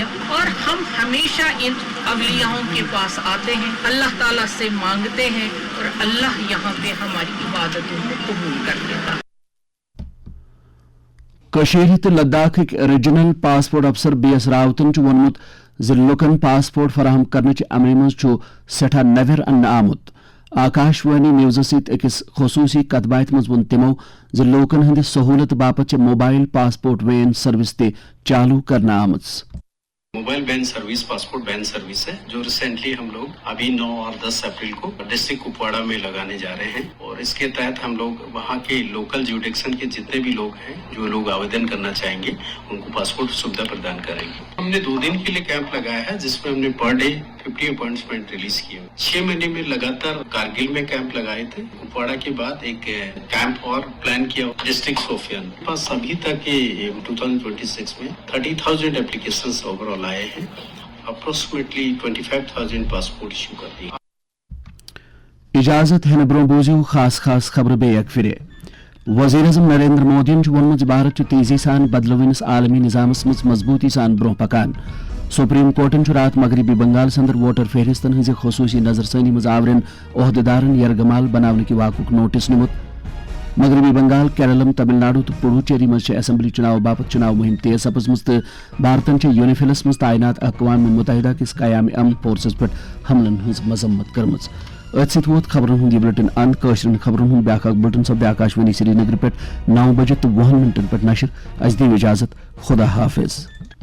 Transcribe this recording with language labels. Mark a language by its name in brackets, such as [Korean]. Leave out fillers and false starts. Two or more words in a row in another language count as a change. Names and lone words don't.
[Urdu] اور ہم ہمیشہ ان اولیاءوں کے پاس آتے ہیں, اللہ تعالیٰ سے مانگتے ہیں اور اللہ یہاں پہ ہماری عبادتوں کو قبول کر لیتا ہے. [Kashmiri] کشیر تو لداخ [English] regional passport officer [Kashmiri] بی ایس راوتن وونمت لکن پاسپورٹ فراہم کرنے عمل مز سٹھا نویر ان آمت. آکاشوانی نیوز ست اکس خصوصی کت بات مز ون تمو لوکن ہند سہولت باپت [English] mobile passport van service [Kashmiri] تہ چالو کرنا آمت. [English] mobile van service passport van service [Urdu] ہے جو ریسنٹلی ہم لوگ ابھی 9 اور 10 اپریل کو ڈسٹرکٹ کپواڑہ میں لگانے جا رہے ہیں. اور اس کے تحت ہم لوگ وہاں کے لوکل جیوڈکشن کے جتنے بھی لوگ ہیں جو لوگ آویدن کرنا چاہیں گے ان کو پاسپورٹ سویدھا پردان کریں گے. ہم نے 2 دن کے لیے کیمپ لگایا ہے جس میں ہم نے [English] per day [Urdu] 50 اپوائنٹمنٹ ریلیز کیے. 6 مہینے میں لگاتار کارگل میں کیمپ لگائے تھے. کپواڑہ کے بعد ایک کیمپ اور پلان کیا ڈسٹرکٹ سوفیان. بس ابھی تک 2026 میں 30,000 اپلیکیشنز اوور آل آئے ہیں. اپروکسیمیٹلی 25,000 پاسپورٹ ایشو کر دیے. [Kashmiri] اجازت ہے برو بوزیو خاص خبر بے یک پھر. وزیر اعظم نریندر مودی وونمت بھارت تیزی سان بدلونس عالمی نظامس مز مضبوطی سان برو پکان. سپریم کورٹن رات مغربی بنگال اندر ووٹر فہرستن ہز خصوصی نظر ثانی مز آورین عہدیدارن یرغمال بنانے کی واقع نوٹس نمت. مغربی بنگال، کیرلم، تمل ناڈو تو پڈوچیری مز اسمبلی چناو باپت چناو مہم تیز سپزمز تو بھارتن یونیفیلس مز تعینات اقوام متحدہ کس قیام امن فورسس پہ حملن ہز مذمت کرمز. ات ست ووت خبرن ہند یہ بلٹن اند. قشرن خبرن ہند بیاکھ بلٹن سب آکاشوانی سری نگر پہ 9 بجے تو 20 منٹن پہ نشر. اس دیو اجازت. خدا حافظ.